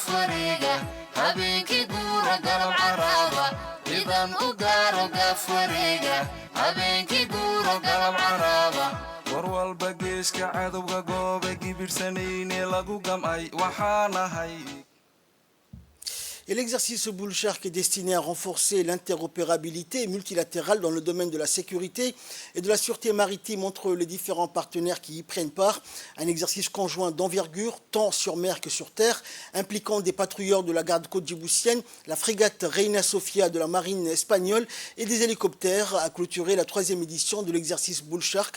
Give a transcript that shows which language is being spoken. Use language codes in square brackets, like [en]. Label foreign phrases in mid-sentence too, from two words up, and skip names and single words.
[so] wareega habeenkii guura galab caraaba ciidan u gaaro gaaf wareega habeenkii guura galab caraaba war walba geeska cadowga goobe gibirsanayne lagu gamay waxaanahay. [fr] Et l'exercice Boulchark est destiné à renforcer l'interopérabilité multilatérale dans le domaine de la sécurité et de la sûreté maritime entre les différents partenaires qui y prennent part. Un exercice conjoint d'envergure, tant sur mer que sur terre, impliquant des patrouilleurs de la garde-côte djiboutienne, la frégate Reina Sofia de la marine espagnole et des hélicoptères a clôturé la 3e édition de l'exercice Boulchark.